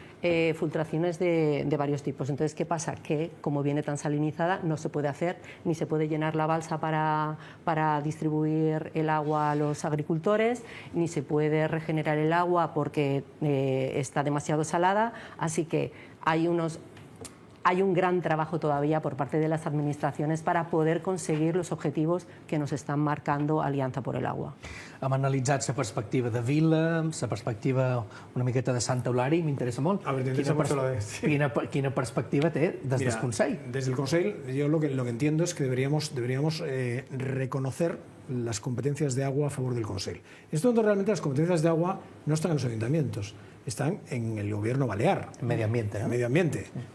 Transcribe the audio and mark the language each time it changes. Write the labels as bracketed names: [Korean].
[Spanish] Filtraciones de varios tipos. Entonces, ¿qué pasa? Que como viene tan salinizada no se puede hacer, ni se puede llenar la balsa para distribuir el agua a los agricultores, ni se puede regenerar el agua porque está demasiado salada, así que hay un gran trabajo todavía por parte de las administraciones para poder conseguir los objetivos que nos están marcando Alianza por el Agua. [Catalan] Hem analitzat la perspectiva de Vila, la perspectiva una miqueta de Santa Eulàlia, i m'interessa molt. [Spanish] A ver, te interesa mucho lo de... [Catalan] Quina perspectiva té des del Consell? [Spanish] Desde el Consell, yo lo que entiendo es que deberíamos reconocer las competencias de agua a favor del Consell. Esto realmente las competencias de agua no están en los ayuntamientos, están en el gobierno balear. Medio ambiente, ¿no? Medio ambiente.